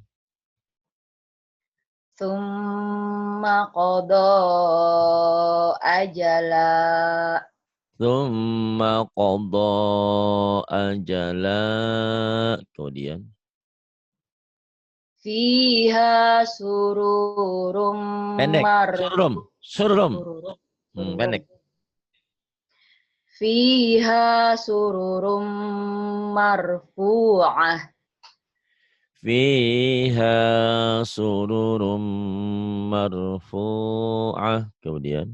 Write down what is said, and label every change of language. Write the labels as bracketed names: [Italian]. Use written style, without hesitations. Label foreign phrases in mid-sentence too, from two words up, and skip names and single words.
[Arabic] ثم قضى أجلا. ثم قضى أجلا. [Banjar] Kemudian [Arabic] فيها سرر [Banjar] pendek. Surum. Surum. [Arabic] sururum. [Banjar] Pendek. [Arabic] فيها سرر مرفوعة. فيها سرر مرفوعة. Kemudian